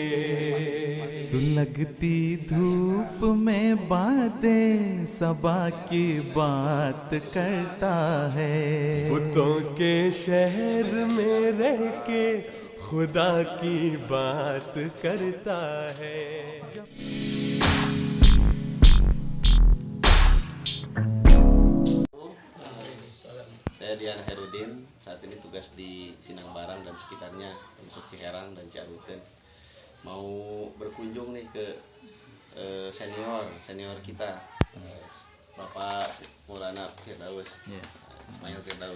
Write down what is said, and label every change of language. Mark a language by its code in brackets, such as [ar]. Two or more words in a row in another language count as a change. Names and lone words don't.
[ur] سلگتی دھوپ میں باتیں صبا کی بات کرتا ہے. بتوں کے شہر میں رہ کے خدا کی بات کرتا ہے. [id] Saya Dian Herudin, saat ini tugas di Sinang Barang dan sekitarnya, termasuk Ciherang dan Ciaruten. Mau berkunjung nih ke senior kita, Bapak Maulana Firdaus, Ismail Firdaus.